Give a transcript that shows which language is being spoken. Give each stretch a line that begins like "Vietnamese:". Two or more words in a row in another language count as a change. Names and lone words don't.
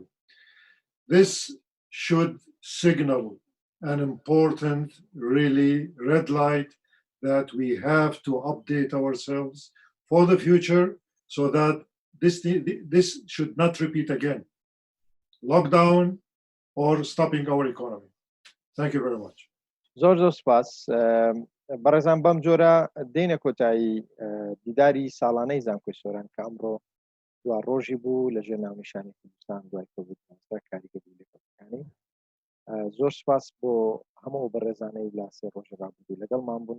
English: This should signal an important, really red light that we have to update ourselves for the future so that this should not repeat again. Lockdown or stopping our economy. Thank you very much.
Central Kurdish: زۆر زۆر سپاس بەڕێزان بەم جۆرە دێنە کۆتایی دیداری ساڵانەی زانکۆی سۆران کە ئەمڕۆ دوا ڕۆژی بوو لە ژێر ناونیشانی کوردستان دوای کۆڤید-19 کاریگەری لەکەڵەکانی. زۆر سپاس بۆ هەموو بەڕێزانەی لا سێ ڕۆژە ڕابردوو لەگەڵمان بوون.